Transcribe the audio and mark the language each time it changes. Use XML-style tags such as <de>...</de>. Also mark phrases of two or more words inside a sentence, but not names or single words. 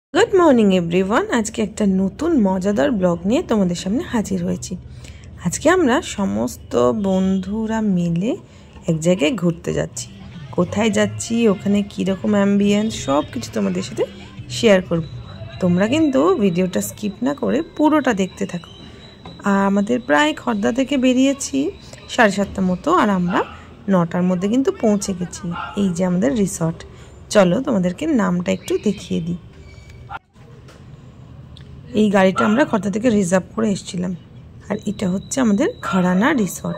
<en>Good morning everyone.</en> <bn>আজ কে এক নতুন মজাদার ব্লগ নিয়ে তোমাদের সামনে হাজির হয়েছি। আজ কে আমরা সমস্ত বন্ধুরা মিলে এক জায়গায় ঘুরতে যাচ্ছি। কোথায় যাচ্ছি, ওখানে কি রকম অ্যাম্বিয়েন্স সবকিছু তোমাদের সাথে শেয়ার করব। তোমরা কিন্তু ভিডিওটা স্কিপ না করে পুরোটা দেখতে থাকো। আমাদের প্রায় খর্দা থেকে বেরিয়েছি 7:30টার মতো, আর আমরা 9টার মধ্যে কিন্তু পৌঁছে গেছি। এই যে আমাদের রিসর্ট। চলো তোমাদেরকে নামটা একটু দেখিয়ে দিই। এই গাড়িটা আমরা খর্দা থেকে রিজার্ভ করে এসেছিলাম, আর এটা হচ্ছে আমাদের ঘরানা রিসর্ট।</bn>